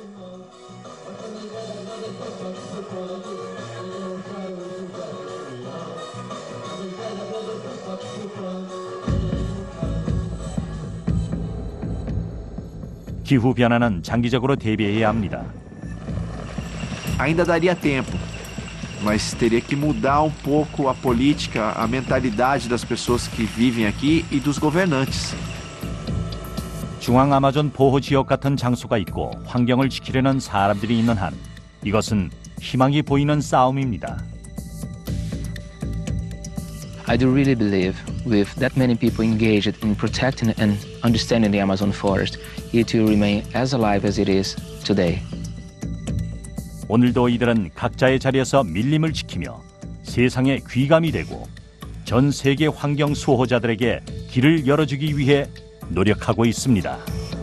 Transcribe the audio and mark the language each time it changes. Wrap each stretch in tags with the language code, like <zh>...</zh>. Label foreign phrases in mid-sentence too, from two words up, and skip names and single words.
<ko>기후 변화는 장기적으로 대비해야 합니다.</ko> <pt>Ainda daria tempo, mas teria que mudar um pouco a política, a mentalidade das pessoas que vivem aqui e dos governantes.</pt> <ko>중앙 아마존 보호 지역 같은 장소가 있고 환경을 지키려는 사람들이 있는 한 이것은 희망이 보이는 싸움입니다.</ko> <en>I do really believe with that many people engaged in protecting and understanding the Amazon forest, it will remain as alive as it is today.</en> <ko>오늘도 이들은 각자의 자리에서 밀림을 지키며 세상의 귀감이 되고 전 세계 환경 수호자들에게 길을 열어주기 위해 노력하고 있습니다.</ko>